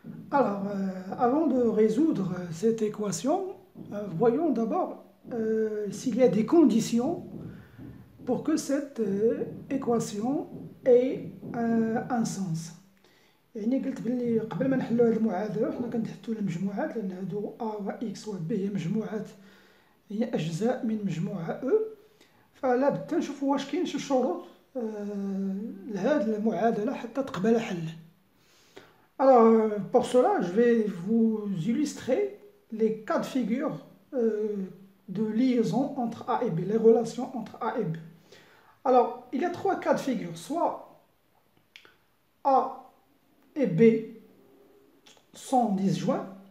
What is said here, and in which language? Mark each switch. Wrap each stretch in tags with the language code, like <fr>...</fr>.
<fr>Alors avant de résoudre cette équation, voyons d'abord s'il y a des conditions pour que cette équation ait un sens.</fr> <ar>يعني قلت بلي قبل ما نحلو هذه المعادله حنا كنحطو المجموعات لان هادو A و X و B هي مجموعات، هي اجزاء من مجموعه E، فلا بد نشوفوا واش كاين شي شروط لهذه المعادله حتى تقبل حل.</ar> <fr>Alors pour cela je vais vous illustrer les cas de figure de liaison entre A et B, les relations entre A et B. Alors, il y a trois cas de figure. Soit A et B sont disjoints.</fr>